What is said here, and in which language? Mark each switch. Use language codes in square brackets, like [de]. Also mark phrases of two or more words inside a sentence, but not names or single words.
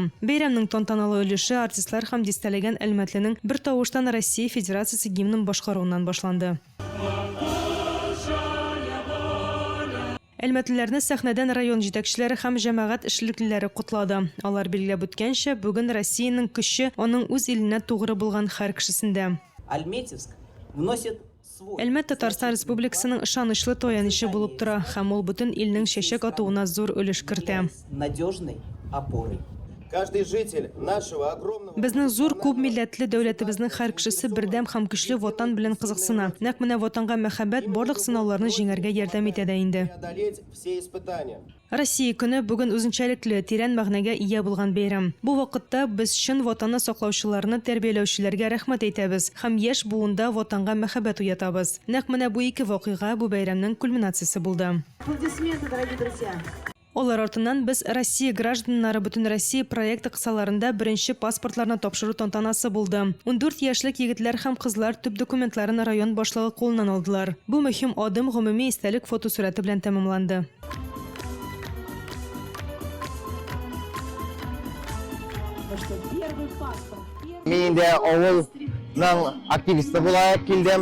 [tt] Бәйрәмнең тантаналы өлеше артистлар һәм дистәләгән Әлмәтленең бер тавыштан Россия Федерациясе гимнын башкаруыннан башланды. Әлмәтлеләрне сәхнәдән район җитәкчеләре һәм җәмәгать эшлеклеләре кутлады. Алар билгеләп үткәнчә, бүген Россиянең көче аның үз иленә тугры булган һәр кешесендә. [ru] Альметьевск вносит свой... [tt] Әлмәт Татарстан Республикасының ышанычлы таянычы булып тора һәм ул бөтен илнең чәчәк атуына зур өлеш кертә. [ru] Надежной опорой. Каждый житель нашего огромного... [tt] Безнең зур күп милләтле дәүләтебезнең һәр кешесе бердәм һәм көчле ватан белән кызыксына. Нәкъ менә ватанга мәхәббәт барлык сынауларны җиңәргә ярдәм итә дә инде. [ru] Преодолеть все испытания. [tt] Россия көне бүген үзенчәлекле тирән мәгънәгә ия булган бәйрәм. Бу вакытта без чын ватанны саклаучыларны тәрбияләүчеләргә рәхмәт әйтәбез һәм яшь буында ватанга мәхәббәт уятабыз. Нәкъ менә бу ике вакыйга бу бәйрәмнең кульминациясе булды. [ru] Аплодисменты, дорогие друзья! [tt] Олар артыннан без Россия гражданнары бөтен Россия проекты кысаларында беренче паспортларны тапшыру тантанасы булды. 14 яшьлек егетләр һәм кызлар төп документларын район башлыгы кулыннан алдылар. Бу мөһим адым гомуми истәлек фотосурәте белән тәмамланды. Мин инде авылның активисты булып килдем.